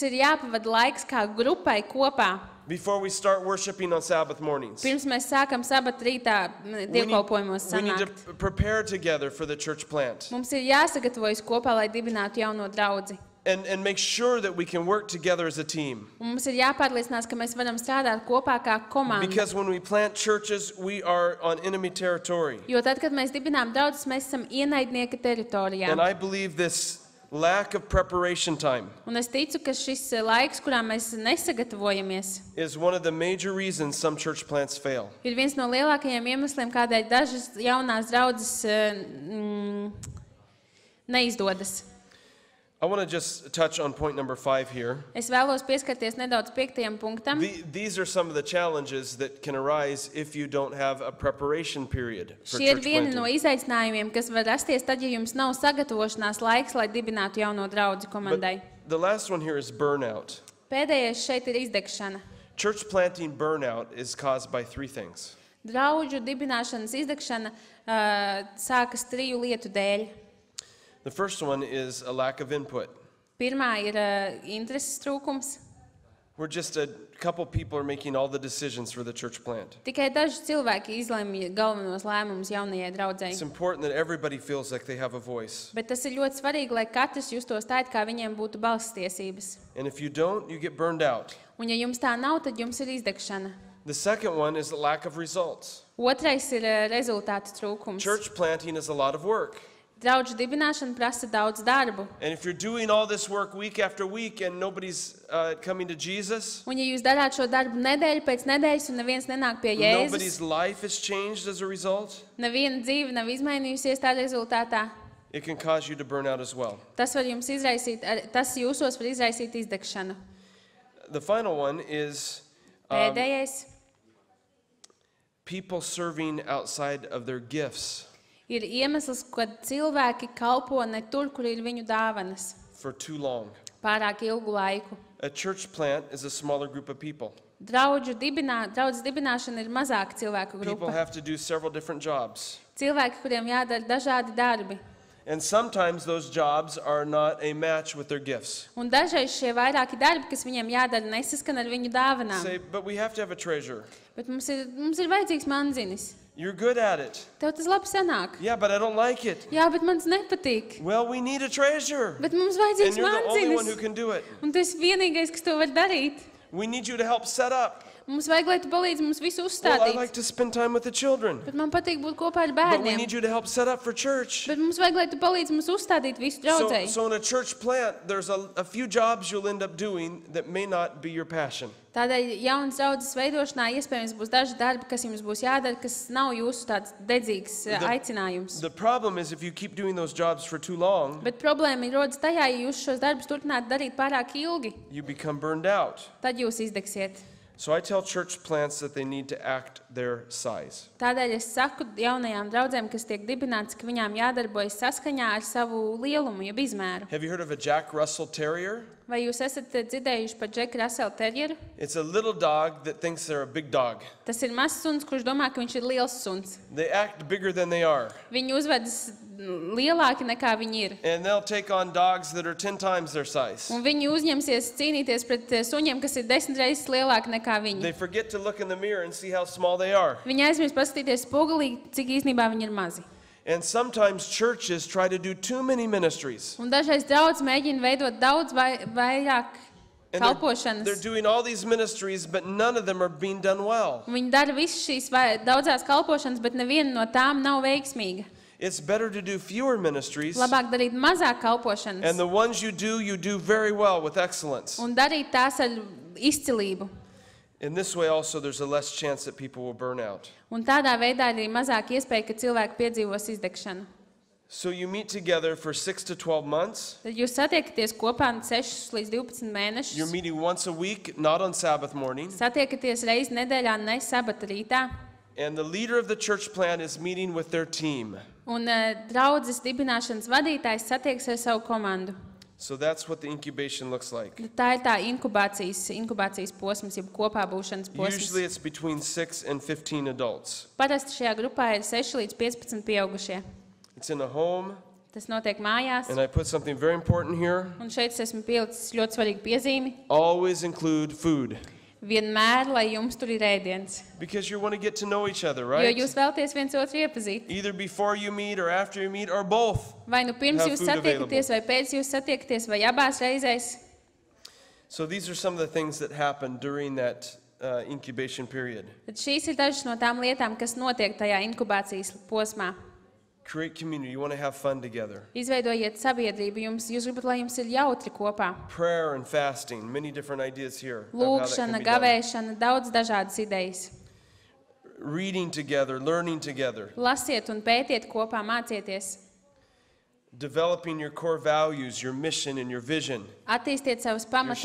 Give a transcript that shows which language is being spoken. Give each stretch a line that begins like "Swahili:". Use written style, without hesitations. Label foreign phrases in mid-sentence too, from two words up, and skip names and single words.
Latvian: Mums ir jāpavada laiks kā grupai kopā.
English: Before we start worshiping on Sabbath mornings.
Latvian: Pirms mēs sākam sabata rītā dievkalpojumos
English: We need to
Latvian: sanākt.
English: prepare together for the church plant.
Latvian: Mums ir jāsagatavojas kopā, lai dibinātu jauno draudzi.
English: And make sure that we can work together as a team.
Latvian: Un mums ir jāpārliecinās, ka mēs varam strādāt kopā kā komanda.
English: Because when we plant churches, we are on enemy territory.
Latvian: Jo tad, kad mēs dibinām draudzes, mēs esam ienaidnieka teritorijā.
English: And I believe this lack of preparation time
Latvian: Un es ticu, ka šis laiks, kurā mēs nesagatavojamies,
English: is one of the major reasons some church plants fail.
Latvian: ir viens no lielākajiem iemesliem, kādēļ dažas jaunās draudzes neizdodas.
English: I want to just touch on point number 5 here.
Latvian: Es vēlos pieskarties nedaudz 5. punktam.
English: These are some of the challenges that can arise if you don't have a preparation period for
Latvian: Šie ir church vieni no planting. izaicinājumiem, kas var rasties tad, ja jums nav sagatavošanās laiks, lai dibinātu jauno draudzi komandai.
English: The last one here is burnout.
Latvian: Pēdējais šeit ir izdegšana.
English: Church planting burnout is caused by 3 things.
Latvian: Draudžu dibināšanas izdegšana sākas 3 lietu dēļ.
English: The first one is a lack of input.
Latvian: Pirmā ir intereses trūkums.
English: We're just a couple people are making all the decisions for the church plant.
Latvian: Tikai daži cilvēki izlemj galvenos lēmumus jaunajai draudzei.
English: It's important that everybody feels like they have a voice.
Latvian: Bet tas ir ļoti svarīgi, lai katrs justos tā, it kā viņiem būtu balss tiesības.
English: And if you don't, you get burned out.
Latvian: Un ja jums tā nav, tad jums ir izdegšana.
English: The second one is the lack of results.
Latvian: Otrais ir rezultātu trūkums.
English: Church planting is a lot of work.
Latvian: Draudžu dibināšana prasa daudz darbu.
English: And if you're doing all this work week after week and nobody's coming to Jesus,
Latvian: Un ja jūs darāt šo darbu nedēļu pēc nedēļas un neviens nenāk pie nobody's Jēzus,
English: life has changed as a result,
Latvian: neviena dzīve nav izmainījusies tā rezultātā,
English: it can cause you to burn out as well.
Latvian: tas var jums izraisīt, tas jūsos var izraisīt izdegšanu.
English: The final one is
Latvian: Pēdējais
English: people serving outside of their gifts
Latvian: ir iemesls, kad cilvēki kalpo ne tur, kur ir viņu dāvanas,
English: for too long.
Latvian: pārāk ilgu laiku.
English: A church plant is a smaller group of people.
Latvian: Draudzes dibināšana ir mazāka cilvēku People grupa.
English: have to do several different jobs.
Latvian: Cilvēki, kuriem jādara dažādi darbi.
English: And sometimes those jobs are not a match with their gifts.
Latvian: Un dažreiz šie vairāki darbi, kas viņiem jādara, nesaskan ar viņu dāvanām.
English: Say, but we have to have a treasure.
Latvian: Bet mums ir vajadzīgs manzinis.
English: You're good at it.
Latvian: Tev tas labi sanāk.
English: Yeah, but I don't like it.
Latvian: Jā, bet man tas nepatīk.
English: Well, we need a treasure.
Latvian: Bet mums And vajadzīgs
English: you're the only one who
Latvian: manzinis.
English: can do it.
Latvian: Un tu esi vienīgais, kas to var darīt.
English: We need you to help set up.
Latvian: Mums vajag, lai tu palīdzi mums visu
English: Well, I
Latvian: uzstādīt.
English: like to spend time with the children.
Latvian: Bet man patīk būt kopā ar
English: But we
Latvian: bērniem.
English: need you to help set up for church.
Latvian: Bet mums vajag, lai tu palīdzi mums uzstādīt visu draudzēji.
English: So in a church plant, there's a few jobs you'll end up doing that may not be your passion.
Latvian: Tādēļ jaunas draudzes veidošanā iespējams būs daži darbi, kas jums būs jādara, kas nav jūsu tāds dedzīgs aicinājums.
English: The problem is if you keep doing those jobs for too long,
Latvian: Bet problēma ir rodas tajā, ja jūs šos darbus turpināt darīt pārāk ilgi,
English: you become burned out.
Latvian: tad jūs izdegsiet.
English: So I tell church plants that they need to act their size.
Latvian: Tādēļ es saku jaunajām draudzēm, kas tiek dibināts, ka viņām jādarbojas saskaņā ar savu lielumu, jeb izmēru.
English: Have you heard of a Jack Russell Terrier?
Latvian: Vai jūs esat dzirdējuši par Džeku Raselu terjeru?
English: It's a little dog that thinks they're a big dog.
Latvian: Tas ir mazs suns, kurš domā, ka viņš ir liels suns.
English: They act bigger than they are.
Latvian: Viņi uzvedas lielāki nekā viņi ir.
English: And they'll take on dogs that are 10 times their size.
Latvian: Un viņi uzņemsies cīnīties pret suņiem, kas ir 10 reizes lielāki nekā viņi.
English: They forget to look in the mirror and see how small they are.
Latvian: Viņi aizmirst paskatīties spogulī, cik īstenībā viņi ir mazi.
English: And sometimes churches try to do too many ministries.
Latvian: Un dažreiz draudzes mēģina veidot daudz vairāk
English: And they're
Latvian: kalpošanas.
English: doing all these ministries, but none of them are being done well.
Latvian: Viņi dara visas šīs daudzās kalpošanas, bet neviena no tām nav veiksmīga.
English: It's better to do fewer ministries,
Latvian: Labāk darīt mazāk kalpošanas
English: and the ones you do very well with excellence.
Latvian: un darīt tās ar izcilību.
English: In this way also there's a less chance that people will burn out.
Latvian: Un tādā veidā ir arī mazāk iespēja, ka cilvēki piedzīvos izdegšanu.
English: So you meet together for 6 to 12 months.
Latvian: Tad jūs satiekaties kopā 6 līdz 12 You're mēnešus.
English: meeting once a week, not on Sabbath morning.
Latvian: Satiekaties reizi nedēļā, ne sabata rītā.
English: And the leader of the church plant is meeting with their team.
Latvian: Un draudzes dibināšanas vadītājs satieks ar savu komandu.
English: So that's what the incubation looks like.
Latvian: Tā ir tā inkubācijas posms, jeb kopā būšanas posms.
English: Usually it's between 6 and 15 adults.
Latvian: Parasti šajā grupā ir 6 līdz 15 pieaugušie.
English: It's in a home,
Latvian: Tas notiek mājās.
English: and I put something very important here.
Latvian: Un šeit es esmu pielicis ļoti svarīgu piezīmi.
English: Always include food.
Latvian: Vienmēr, lai jums tur ir ēdiens.
English: Because you want to get to know each other,
Latvian: Jo right? jūs vēlaties viens otru iepazīt.
English: Either before you meet or after you meet or both.
Latvian: Vai nu pirms Have jūs food satiekaties, vai pēc jūs satiekaties, vai abās reizēs.
English: So these are some of the things that happen during that incubation period.
Latvian: Tad šīs ir dažas no tām lietām, kas notiek tajā inkubācijas posmā.
English: Create community. You want to have fun together.
Latvian: Izveidojiet sabiedrību, jūs gribat, lai jums ir jautri kopā.
English: Prayer and fasting. Many different ideas here. Of how that
Latvian: Lūkšana,
English: can be done.
Latvian: gavēšana, daudz dažādas idejas.
English: Reading together, learning together.
Latvian: Lasiet un pētiet kopā, mācieties.
English: Developing your core values, your mission, and your vision.
Latvian: Attīstiet savas pamata